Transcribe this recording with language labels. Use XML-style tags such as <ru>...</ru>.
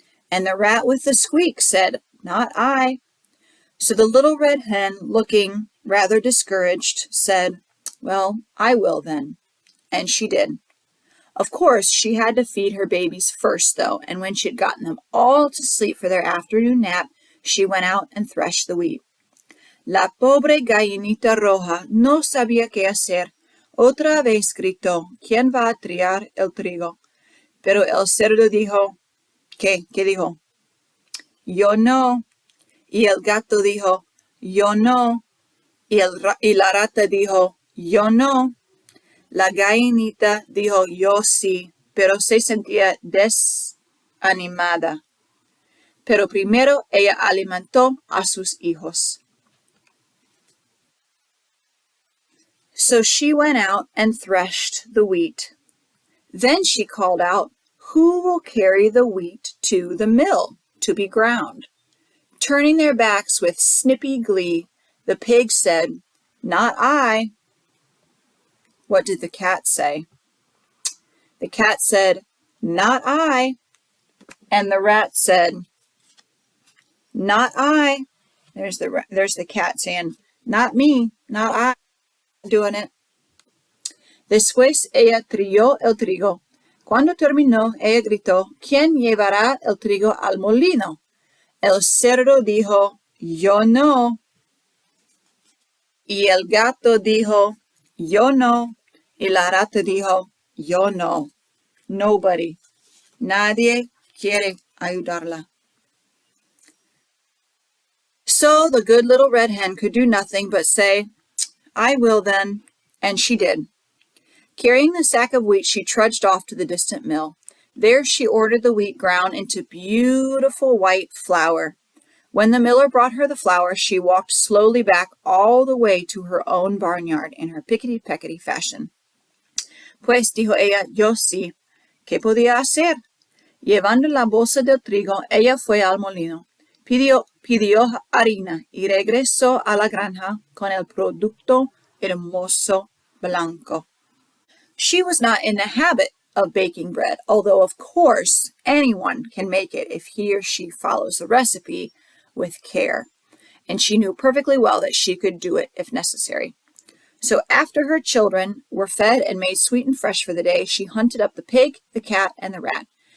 <en>And the rat with the squeak said, "Not I." So the little red hen, looking rather discouraged, said, "Well, I will then." And she did. Of course, she had to feed her babies first, though, and when she had gotten them all to sleep for their afternoon nap, she went out and threshed the wheat.</en> <es>La pobre gallinita roja no sabía qué hacer. Otra vez gritó, "¿Quién va a triar el trigo?" Pero el cerdo dijo, ¿qué? ¿Qué dijo? "Yo no." Y el gato dijo, "Yo no." Y la rata dijo, "Yo no." La gallinita dijo, "Yo sí", pero se sentía desanimada. Pero primero ella alimentó a sus hijos.</es> <en>So she went out and threshed the wheat. Then she called out, "Who will carry the wheat to the mill to be ground?" Turning their backs with snippy glee, the pig said, "Not I." What did the cat say? The cat said, "Not I." And the rat said, "Not I." There's the cat saying, "Not me, not I, doing it."</en> <es>Después ella trilló el trigo. Cuando terminó, ella gritó, "¿Quién llevará el trigo al molino?" El cerdo dijo, "Yo no." Y el gato dijo, "Yo no." Y la rata dijo, "Yo no."</es> <en>Nobody.</en> <es>Nadie quiere ayudarla.</es> <en>So the good little red hen could do nothing but say, "I will then." And she did. Carrying the sack of wheat, she trudged off to the distant mill. There she ordered the wheat ground into beautiful white flour. When the miller brought her the flour, she walked slowly back all the way to her own barnyard in her pickety-peckety fashion.</en> <es>Pues, dijo ella, yo sí. ¿Qué podía hacer? Llevando la bolsa del trigo, ella fue al molino. Pidió harina y regresó a la granja con el producto hermoso blanco.</es> <en>She was not in the habit of baking bread, although of course anyone can make it if he or she follows the recipe with care. And she knew perfectly well that she could do it if necessary. So after her children were fed and made sweet and fresh for the day, she hunted up the pig, the cat, and the rat.</en>